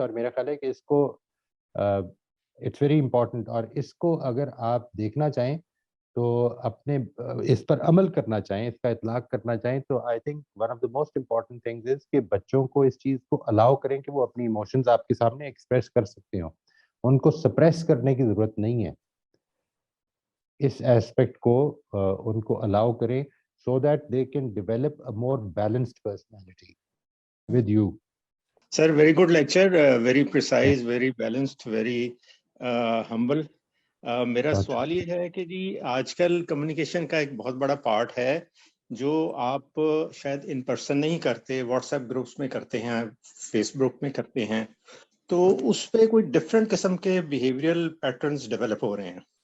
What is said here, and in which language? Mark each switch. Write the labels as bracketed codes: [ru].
[ur] اور میرا خیال ہے کہ اس کو [en] it's very important, [ur] اور اس کو اگر آپ دیکھنا چاہیں تو اپنے اس پر عمل کرنا چاہیں, اس کا اطلاق کرنا چاہیں, تو [en] I think one of the most important things is [ur] کہ بچوں کو اس چیز کو الاؤ کریں کہ وہ اپنی ایموشنز آپ کے سامنے ایکسپریس کر سکتے ہوں. ان کو سپریس کرنے کی ضرورت نہیں ہے. اس ایسپیکٹ کو ان کو الاؤ کریں [en] so that they can develop a more balanced personality with you. Sir, very good lecture, very precise, very balanced, very humble. [ur] میرا سوال یہ ہے کہ جی آج کل کمیونیکیشن کا ایک بہت بڑا پارٹ ہے جو آپ شاید ان پرسن نہیں کرتے, واٹس ایپ گروپس میں کرتے ہیں, فیس بک میں کرتے ہیں, تو اس پہ کوئی ڈفرینٹ قسم کے بیہیویئرل پیٹرنز ڈیولپ ہو رہے ہیں.